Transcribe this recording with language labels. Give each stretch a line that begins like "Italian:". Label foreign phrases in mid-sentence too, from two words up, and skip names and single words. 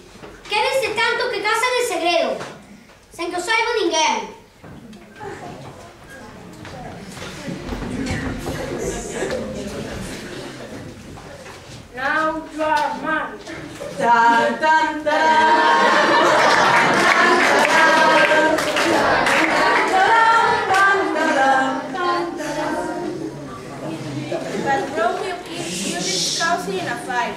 Galician: Quédense tanto que casan en segredo, sen que o saiba ninguén.
English: Now you are married. Tan, tan, tan. But Romeo kills Juliet's cousin in a fight. right.